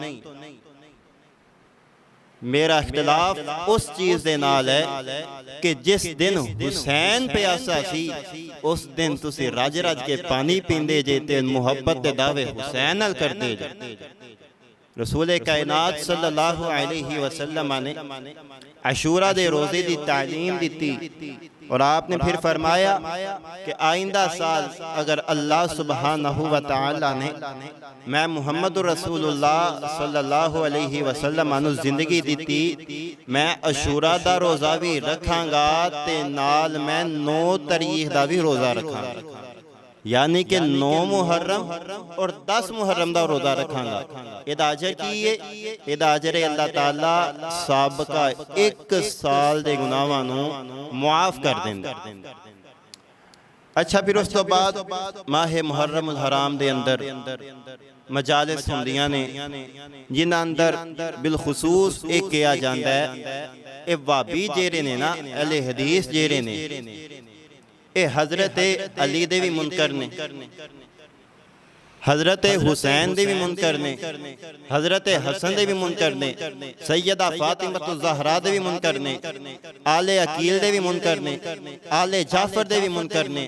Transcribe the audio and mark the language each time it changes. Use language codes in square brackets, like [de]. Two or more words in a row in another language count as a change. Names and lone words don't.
[pa] میرا اختلاف اس چیز دے نال ہے کہ جس دن حسین پیاسا سی، اس دن تسی رج رج کے پانی پیندے جے تے محبت دے دعوے حسین نال کردے جے. رسول کائنات [ar] صلی اللہ علیہ وسلم [pa] نے عاشورہ دے روزے دی تعلیم دی اور آپ نے فیر فرمایا کہ آئندہ سال اگر اللہ [ar] سبحانہ و تعالیٰ [pa] نے میں [ar] محمد رسول اللہ صلی اللہ علیہ وسلم [pa] انوں زندگی دی، میں عاشورہ دا روزہ بھی رکھاں گا تے نال میں 9 تاریخ دا بھی روزہ رکھاں گا. یعنی کہ 9 محرم اور 10 محرم کا روزہ رکھاں گا. ایہدا اجر کی ہے? ایہدا اجر ہے اللہ تعالیٰ سابقہ 1 سال کے گناہاں نوں معاف کر دیندا. اچھا، فیر اس توں بعد ماہ محرم الحرام دے اندر مجالس ہندیاں نے جنہاں اندر بالخصوص اک کیا جاتا ہے، یہ وہابی جیہڑے نے نا، اہل حدیث جیہڑے نے، یہ حضرت علی دے بھی منکر نے, حضرت حسین دے بھی منکر نے، حضرت حسن دے بھی منکر نے، سیدہ فاطمہ زہرا دے بھی منکر نے، آل عقیل دے بھی منکر نے، آل جعفر دے بھی منکر نے.